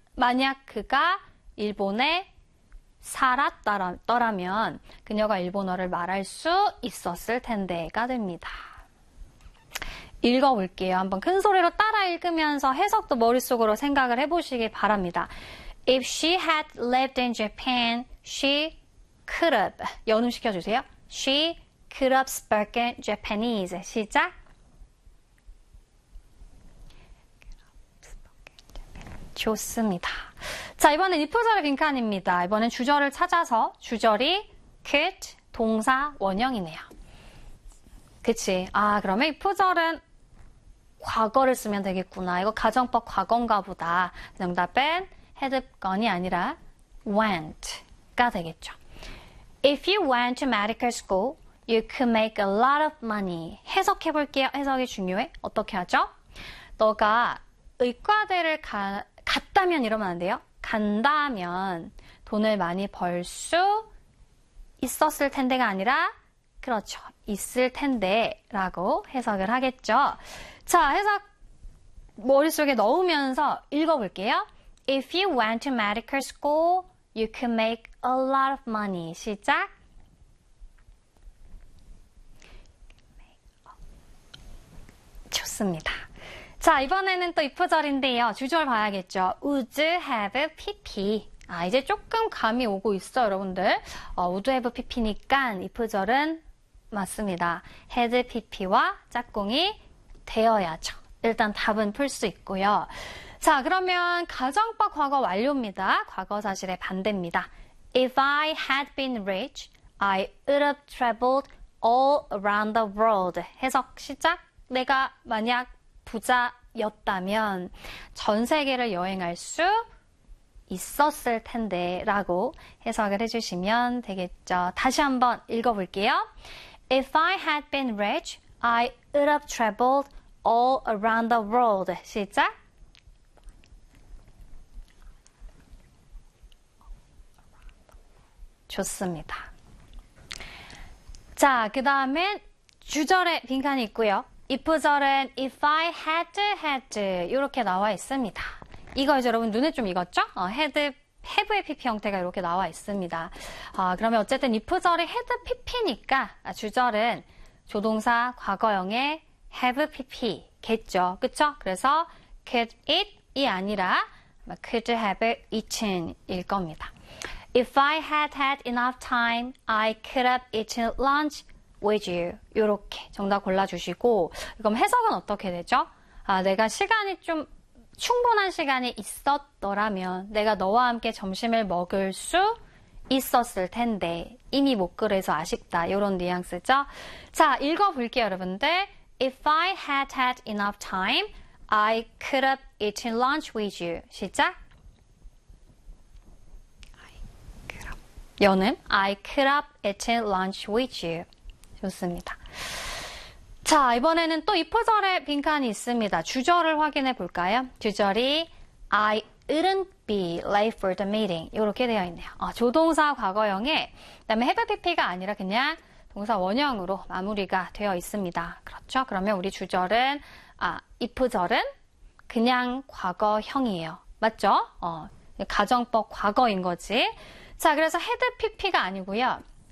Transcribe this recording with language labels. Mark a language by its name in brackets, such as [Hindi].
[Korean] 만약 그가 일본에 살았더라면 그녀가 일본어를 말할 수 있었을 텐데가 됩니다. 읽어볼게요. 한번 큰 소리로 따라 읽으면서 해석도 머릿속으로 생각을 해보시기 바랍니다. [English] If she had lived in Japan, she could have. [Korean] 연음시켜주세요. [English] She could have spoken Japanese. [Korean] 시작. 좋습니다. 자, 이번엔 if절의 빈칸입니다. 이번엔 주절을 찾아서 주절이 could 동사 원형이네요. 그치? 아, 그러면 if절은 과거를 쓰면 되겠구나. 이거 가정법 과거인가 보다. 정답은 헤드건이 아니라 went가 되겠죠. [English] If you went to medical school, you could make a lot of money. [Korean] 해석해 볼게요. 해석이 중요해. 어떻게 하죠? 너가 의과대를 갔다면 이러면 안 돼요. 간다면 돈을 많이 벌수 있었을 텐데가 아니라, 그렇죠. 있을 텐데라고 해석을 하겠죠. 자, 해석 머릿속에 넣으면서 읽어볼게요. [English] If you went to medical school, you could make a lot of money. [Korean] 시작. 좋습니다. 자, 이번에는 또 if절인데요. 주절 봐야겠죠. Would have PP. 아, 이제 조금 감이 오고 있어요, 여러분들. Would have PP니까 if절은 맞습니다. had PP와 짝꿍이 되어야죠. 일단 답은 풀수 있고요. 자, 그러면 가정법 과거 완료입니다. 과거 사실의 반대입니다. [English] If I had been rich, I would have traveled all around the world. [Korean] 해석 시작. 내가 만약 부자였다면 전 세계를 여행할 수 있었을 텐데라고 해석을 해주시면 되겠죠. 다시 한번 읽어볼게요. [English] If I had been rich, I would have traveled all around the world. [Korean] 시작. 좋습니다. 자, 그 다음엔 주절에 빈칸이 있고요. if절은 [English] if I had had [Korean] 이렇게 나와 있습니다. 이거 이제 여러분 눈에 좀 익었죠? had, have의 PP 형태가 이렇게 나와 있습니다. 그러면 어쨌든 if절이 had PP니까 주절은 조동사 과거형의 have PP겠죠. 그쵸? 그래서 could it이 아니라 could have eaten일 겁니다. [English] If I had had enough time, I could have eaten lunch with you. [Korean] 이렇게 정답 골라주시고, 그럼 해석은 어떻게 되죠? 아, 내가 시간이 좀 충분한 시간이 있었더라면 내가 너와 함께 점심을 먹을 수 있었을 텐데 이미 못 그래서 아쉽다. 이런 뉘앙스죠? 자, 읽어볼게요, 여러분들. [English] If I had had enough time, I could have eaten lunch with you. [Korean] 시작. [English] 여는 I could have eaten lunch with you. [Korean] 좋습니다. 자, 이번에는 또 if절의 빈칸이 있습니다. 주절을 확인해 볼까요? 주절이 [English] I wouldn't be late for the meeting. [Korean] 이렇게 되어 있네요. 조동사 과거형에, 그다음에 have PP가 아니라 그냥 동사 원형으로 마무리가 되어 있습니다. 그렇죠? 그러면 우리 주절은, if절은 그냥 과거형이에요. 맞죠? 가정법 과거인 거지. 자, 그래서 head PP가 아니고요.